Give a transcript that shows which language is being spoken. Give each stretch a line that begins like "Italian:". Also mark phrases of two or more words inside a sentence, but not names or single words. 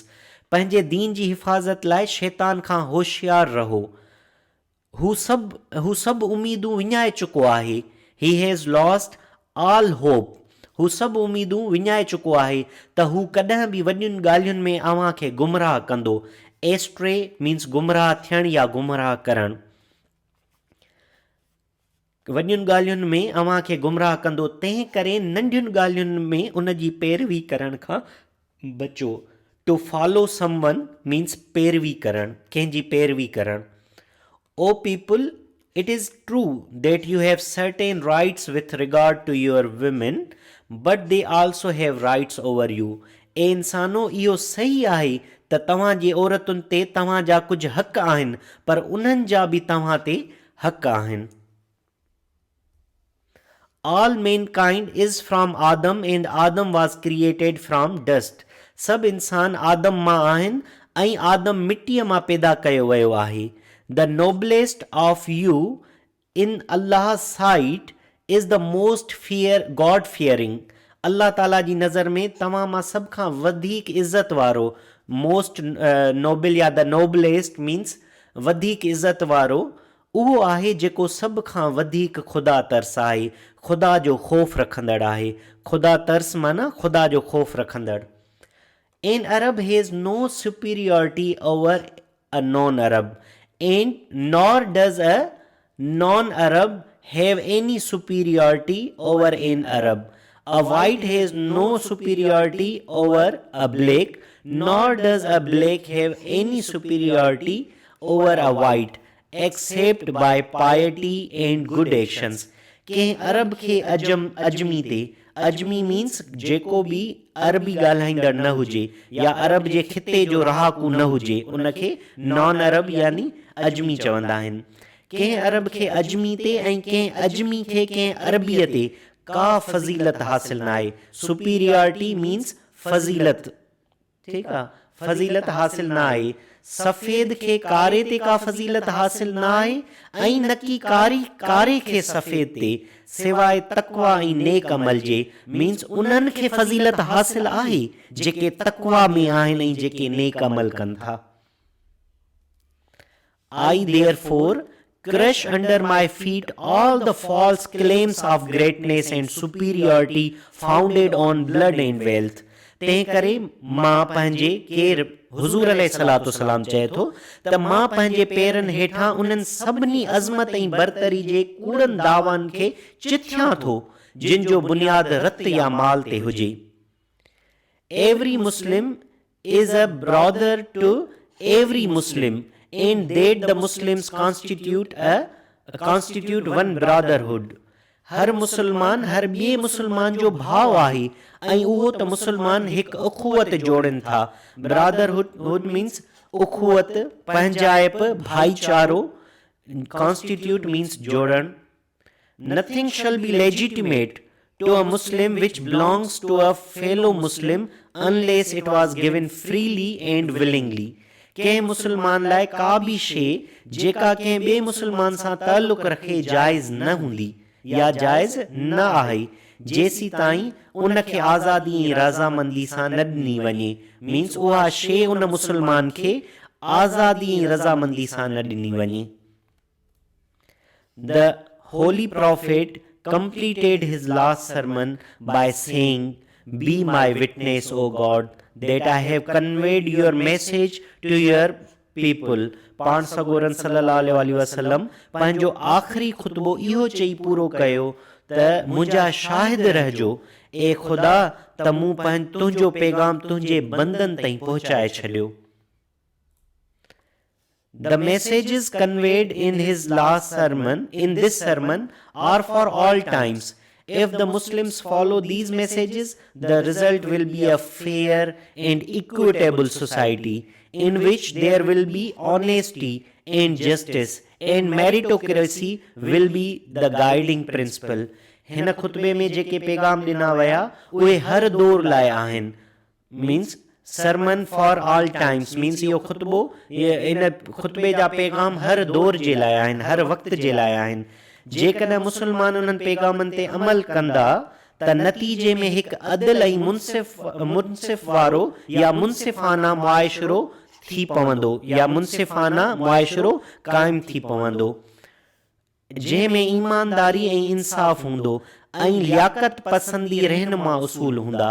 Sindhi: पंहिंजे दीन जी हिफ़ाज़त लाइ शैतान खां होशियार रहो। हू सभु उमीदूं विञाए चुको आहे।
English: He has lost all hope.
Sindhi: हू सभु उमीदूं विञाए चुको आहे त हू कॾहिं बि वॾियुनि ॻाल्हियुनि में अव्हां खे गुमराह कंदो।
English: astray means
Sindhi: गुमराह थियणु या गुमराह करणु। वॾियुनि ॻाल्हियुनि में अव्हां खे गुमराह कंदो, तंहिं करे नंढियुनि ॻाल्हियुनि में उन जी पैरवी करण खां बचो।
English: to follow someone means
Sindhi: पैरवी करणु, कंहिंजी पैरवी करणु।
English: O people, it is true that you have certain rights with regard to your women, but they also have rights over you.
Sindhi: ए इंसानो, इहो सही आहे त तव्हांजी औरतुनि ते तव्हांजा कुझु हक़ आहिनि, पर उन्हनि जा बि तव्हां ते हक़ आहिनि।
English: All mankind is from Adam and Adam was created from dust.
Sindhi: सभु इंसान आदम मां आहिनि ऐं आदम मिटीअ मां पैदा कयो वियो आहे।
English: The noblest of you in Allah's sight is the most God fearing.
Sindhi: अल्लाह ताला जी नज़र में तव्हां मां सभ खां वधीक इज़त वारो,
English: most noble
Sindhi: या
English: the noblest means
Sindhi: वधीक इज़त वारो उहो आहे जेको सभ खां वधीक ख़ुदा तर्स आहे, ख़ुदा जो ख़ौफ़ रखंदड़ आहे। ख़ुदा तर्स माना ख़ुदा जो ख़ौफ़ रखंदड़।
English: An Arab has no superiority over a non-Arab, and nor does a non-Arab have any superiority over an Arab. A white has no superiority over a black, nor does a black have any superiority over a white, except by piety and good actions.
Sindhi: कंहिं अरब खे अजमी ते, अजमी मीन्स जेको बि अरबी ॻाल्हाईंदड़ न हुजे या अरब जे खिते जो रहाकू न हुजे, उनखे
English: non Arab
Sindhi: यानी अजमी चवंदा आहिनि। कंहिं अरब खे अजमी ते ऐं कंहिं अजमी खे कंहिं अरबीअ ते का फज़ीलत हासिल न आहे।
English: superiority means
Sindhi: फज़ीलत, ठीकु आहे, फज़ीलत हासिल न आहे। सफ़ेद खे कारे ते का फज़ीलत हासिल न आहे ऐं न की कारे खे सफ़ेद ते, सिवाय तक़वा ऐं नेक अमल जे, मीन्स उन्हनि खे फज़ीलत हासिल आहे जेके तक़वा में आहिनि ऐं जेके नेक अमल कनि था।
English: I therefore crush under my feet all the false claims of greatness and superiority founded on blood and wealth.
Sindhi: तंहिं करे मां पंहिंजे केरु हुज़ूर अलैहिस्सलातु वस्सलाम चए थो त मां पंहिंजे पेरनि हेठां उन्हनि सभिनी अज़मत ऐं बरतरी जे कूड़नि दावनि खे चिथियां थो जिन जो बुनियाद रत या माल ते हुजे।
English: Every Muslim is a brother to every Muslim, and that the Muslims constitute one brotherhood.
Sindhi: हर मुसलमान हर ॿिए मुसलमान जो भाउ आहे ऐं उहो त मुसलमान हिकु उखुवत जोड़नि था.
English: brotherhood means
Sindhi: उखुवत, पंहिंजाइप, भाईचारो.
English: Constitute means जोड़न. Nothing shall be legitimate to a Muslim which belongs to a fellow Muslim unless it was given freely and willingly.
Sindhi: कंहिं मुसलमान लाइ का बि शइ जेका कंहिं ॿिए मुसलमान सां ताल्लुक़ रखे जाइज़ न हूंदी या जाइज़ न आहे जेसी ताईं उनखे आज़ादी ऐं रज़ामंदी सां न ॾिनी वञे. मीन्स उहा शइ उन मुसलमान खे आज़ादी ऐं रज़ामंदी सां न ॾिनी वञे.
English: The Holy Prophet completed his last sermon by saying, "Be my witness, O God, that I have conveyed your message to your people."
Sindhi: पाण सगोरन सल्लल्लाहु अलैहि वसल्लम पंहिंजो आख़िरी खुतबो इहो चई पूरो कयो त मुंहिंजा शाहिद रहजो ए ख़ुदा त मूं तुंहिंजो पैगाम तुंहिंजे बंदनि ताईं पहुचाए छॾियो.
English: The messages conveyed in his last sermon, in this sermon, are for all times. If the Muslims follow these messages, the result will be a fair and equitable society in which there will be honesty and justice, and meritocracy will be the guiding principle.
Sindhi: हिन खुतबे में जेके पैगाम ॾिना विया उहे हर दौर लाइ आहिनि.
English: means sermon for all times means
Sindhi: इहो खुतबो इन खुतबे जा पैगाम हर दौर जे लाइ आहिनि, हर वक़्त जे लाइ आहिनि. जेकॾहिं मुसलमान उन्हनि पैगामनि ते अमल कंदा त नतीजे में हिकु अदल ऐं मुनसिफ़ वारो या मुनसिफ़ाना मुआशिरो थी पवंदो या मुनसिफ़ाना मुआशिरो क़ाइमु थी पवंदो जंहिंमें ईमानदारी ऐं इंसाफ़ हूंदो ऐं लियाकत पसंदी रहनुमा उसूल हूंदा.